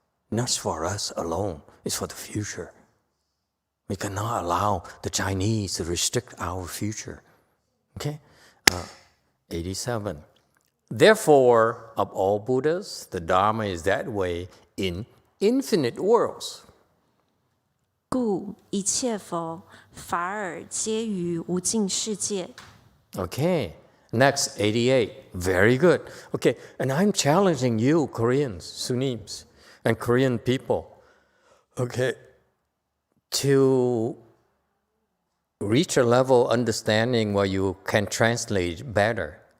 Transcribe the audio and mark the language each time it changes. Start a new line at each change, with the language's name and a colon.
English: Not for us alone, it's for the future. We cannot allow the Chinese to restrict our future, okay? 87. Therefore, of all Buddhas, the Dharma is that way in infinite worlds.
Chinese: 故一切佛法尔皆于无尽世界。
English: Okay, next, 88. Very good. Okay, and I'm challenging you, Koreans, Sunnis, and Korean people, okay, to reach a level of understanding where you can translate better.